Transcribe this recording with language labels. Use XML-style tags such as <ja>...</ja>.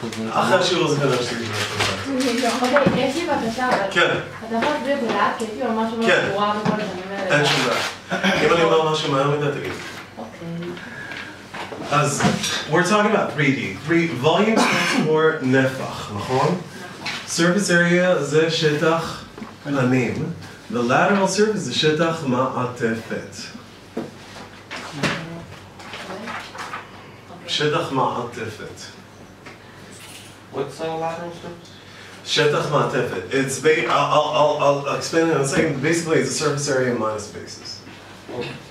<he>אחרי השיעור הזה כנראה שתגיד אוקיי, יש לי בקשה, אבל כן. אתה יכול להסביר בלעד, כי הייתי ממש ממש כן. ברורה בכל הדברים האלה. אין שום בעיה. אם אני אומר משהו מהר מדי, תגיד. אוקיי.</he> <en>אז, we're talking about 3D. Volume stands for נפח,</en> <he>נכון?</he> <en>Surface area</en> <he>זה שטח פנים.</he> <en>The lateral surface</en> <he>זה שטח מעטפת. שטח מעטפת.</he> <en>What's the lateral surface?</en> <he>שטח מעטפת.</he> <en>It's I'll explain it in a second. Basically, it's a surface area minus basis. Okay.</en>